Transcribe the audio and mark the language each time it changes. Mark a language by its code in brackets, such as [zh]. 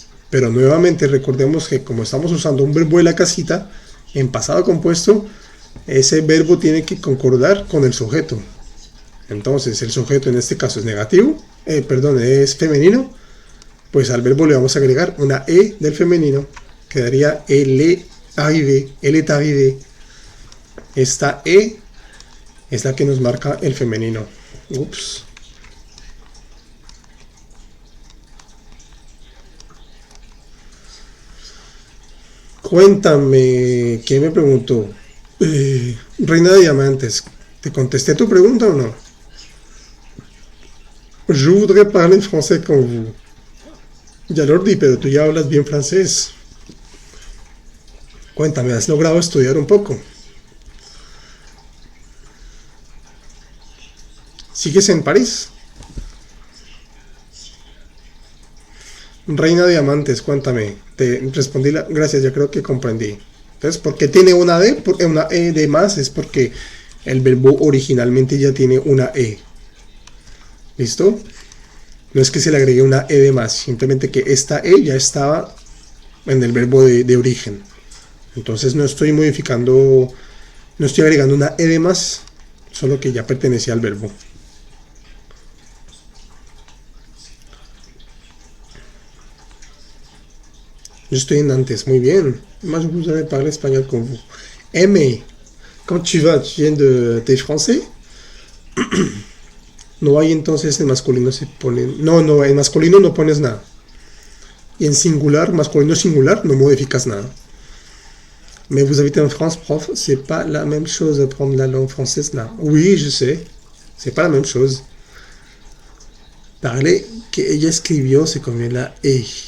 [es] Pero nuevamente recordemos que como estamos usando un verbo de la casita, en pasado compuesto, ese verbo tiene que concordar con el sujeto. Entonces, el sujeto en este caso es negativo, es femenino. Pues al verbo le vamos a agregar una E del femenino. Quedaría [fr] elle arrivé, elle est arrivé. [es] Esta E es la que nos marca el femenino. Ups. Cuéntame, ¿qué me preguntó? Reina de Diamantes, ¿te contesté tu pregunta o no? [fr] Je voudrais parler français [es] con [fr] vous. [es] Ya lo di, pero tú ya hablas bien francés. Cuéntame, ¿has logrado estudiar un poco? ¿Sigues en París? Reina de Diamantes, cuéntame. Te respondí gracias, ya creo que comprendí. Entonces, ¿por qué tiene una D? Una E de más es porque el verbo originalmente ya tiene una E. ¿Listo? No es que se le agregue una E de más, simplemente que esta E ya estaba en el verbo de origen. Entonces no estoy modificando, no estoy agregando una E de más, solo que ya pertenecía al verbo. Yo estoy en Nantes, muy bien. [fr] Moi, je voudrais parler espagnol [es] con [fr] vous. M, quand tu vas, tu viens de français? [es] No hay entonces en masculino se pone... No, en masculino no pones nada. Y en singular, masculino singular, no modificas nada. [fr] Mais vous habitez en France, prof, c'est pas la même chose apprendre la langue française là. Oui, je sais. C'est pas la même chose. [es] Parler que ella escribió se comió la E.